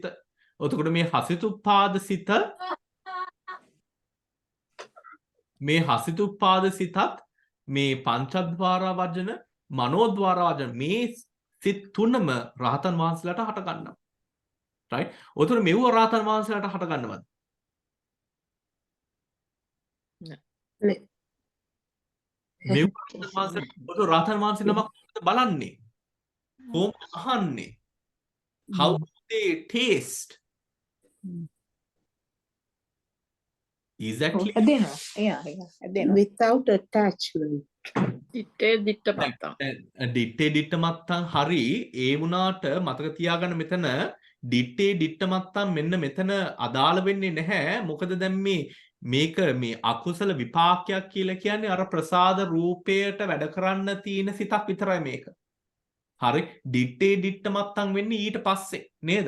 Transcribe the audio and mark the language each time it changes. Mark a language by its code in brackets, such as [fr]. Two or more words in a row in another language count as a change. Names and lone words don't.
[si] එතකොට මේ හසිතුප්පාද සිත, මේ හසිතුප්පාද සිතත් මේ පංචද්වාරා වජන, මනෝද්වාරා වජන මේ සිත් තුනම රහතන් වහන්සේලාට හට ගන්නවා. right? ඔතන මෙව රහතන් වහන්සේලාට හට ගන්නවද? නෑ. මෙව රහතන් වහන්සේ නමක් බලන්නේ. කොහොමද අහන්නේ? [en] How do they taste? Exactly. Without attachment. [pi] දිත්තේ දිට්ඨ මත්තං හරි. [si] ඒ වුණාට මතක තියාගන්න මෙතන [pi] දිට්ඨේ දිට්ඨ මත්තං [si] මෙන්න මෙතන අදාළ වෙන්නේ නැහැ. මොකද දැන් මේක මේ අකුසල විපාකයක් කියලා කියන්නේ අර ප්‍රසාද රූපයට වැඩ කරන්න තියෙන සිතක් විතරයි මේක. හරි, [pi] දිට්ඨේ දිට්ඨ මත්තං [si] වෙන්නේ ඊට පස්සේ නේද?